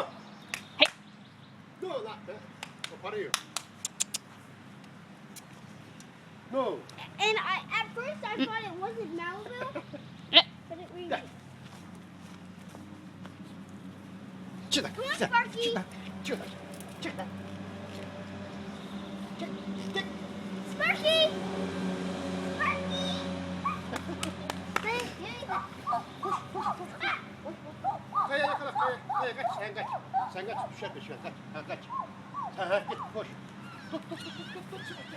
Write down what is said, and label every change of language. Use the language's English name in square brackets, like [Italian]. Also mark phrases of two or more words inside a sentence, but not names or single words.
[English] Hey. No, not that. What are you? No. And at first I thought it wasn't Malibu, but it really is. [Russian] Сюда, [English] Come on, [Russian] сюда, Sparky. сюда, сюда, сюда. Sparky! Sparky! [Turkish] Kaya yakala, kaya kaç, sen kaç, düşer peşinden, kaç, ha kaç. Ha git, koş. Tut, Sibel, gel.